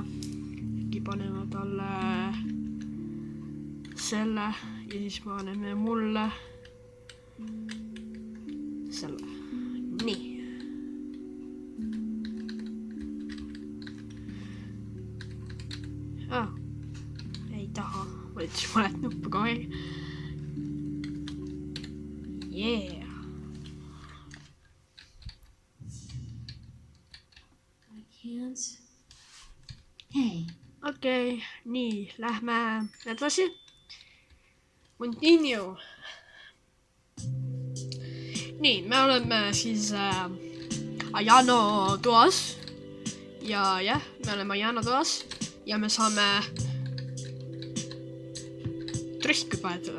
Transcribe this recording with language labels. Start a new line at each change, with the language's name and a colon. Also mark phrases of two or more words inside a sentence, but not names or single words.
Estonian: Paneme talle selle ja siis paneme mulle selle. Nii. Ei taha, võttis mõned nuppu kohe.
English: Yeah. I can't. Hey.
Estonian: Okei, nii, lähme edasi. Continue. Nii, me oleme siis Ajano toas. Ja jah, me oleme Ajano toas. Ja me saame trühki paetada.